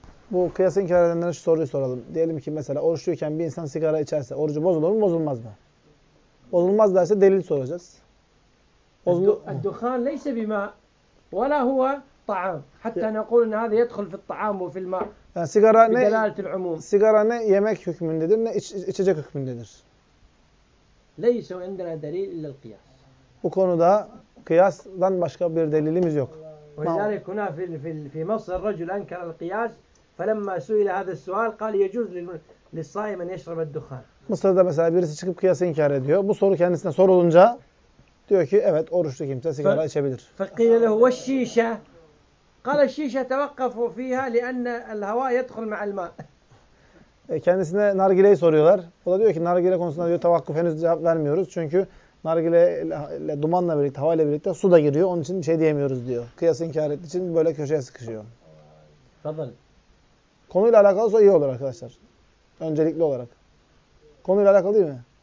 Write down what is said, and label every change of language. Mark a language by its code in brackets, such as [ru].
[tr] Bu kıyasa inkar edenlere şu soruyu soralım. Diyelim ki mesela oruçluyken bir insan sigara içerse orucu bozulur mu bozulmaz mı? Bozulmaz derse delil soracağız. [ar] الدخان ليس بماء ولا هو طعام حتى نقول ان هذا يدخل في الطعام وفي الماء. [tr] Yani sigara ne? Sigara ne yemek hükmündedir ne içecek hükmündedir. [ar] ليس عندنا دليل الا القياس. [tr] Bu konuda kıyasdan başka bir delilimiz yok. [ar] وذلك هنا في في في مصر رجل انكر القياس فلما سئل هذا السؤال قال يجوز للصائم ان يشرب الدخان. [tr] Mısır'da mesela birisi çıkıp kıyası inkar ediyor. Bu soru kendisine sorulunca diyor ki evet oruçlu kimse sigara içebilir. [ar] فقيل له والشيشه قال الشيشه توقف فيها لان الهواء يدخل مع الماء. [tr] Kendisine nargileyi soruyorlar. O da diyor ki nargile konusunda diyor tevakkuf henüz cevap vermiyoruz. Çünkü nargile ile dumanla birlikte havayla birlikte su da giriyor. Onun için şey diyemiyoruz diyor. Kıyas inkar ettiği için böyle köşeye sıkışıyor. Tabii. Konuyla alakalı iyi olur arkadaşlar. Öncelikli olarak. Konuyla alakalı değil mi?